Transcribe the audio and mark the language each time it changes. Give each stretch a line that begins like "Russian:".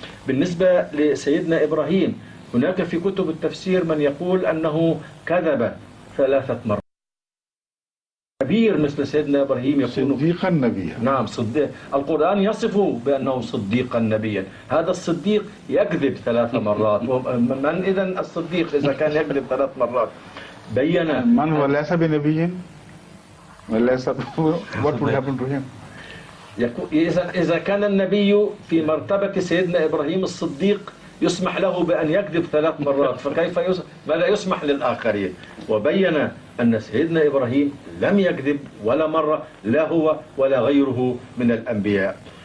Arabic: بالنسبة لسيدنا إبراهيم، هناك في كتب التفسير من يقول أنه كذب 3 مرات. كبير مثل سيدنا إبراهيم يكون صديقا نبيا. نعم، صديق. القرآن يصفه بأنه صديقا نبيا. هذا الصديق يكذب 3 مرات. من إذن الصديق إذا كان يكذب 3 مرات؟ بين من هو ليس بنبي؟
English: What would happen to him?
Arabic: إذا كان النبي في مرتبة سيدنا إبراهيم الصديق يسمح له بأن يكذب 3 مرات، فكيف ماذا يسمح للآخرين؟ وبين أن سيدنا إبراهيم لم يكذب ولا مرة، لا هو ولا غيره من الأنبياء.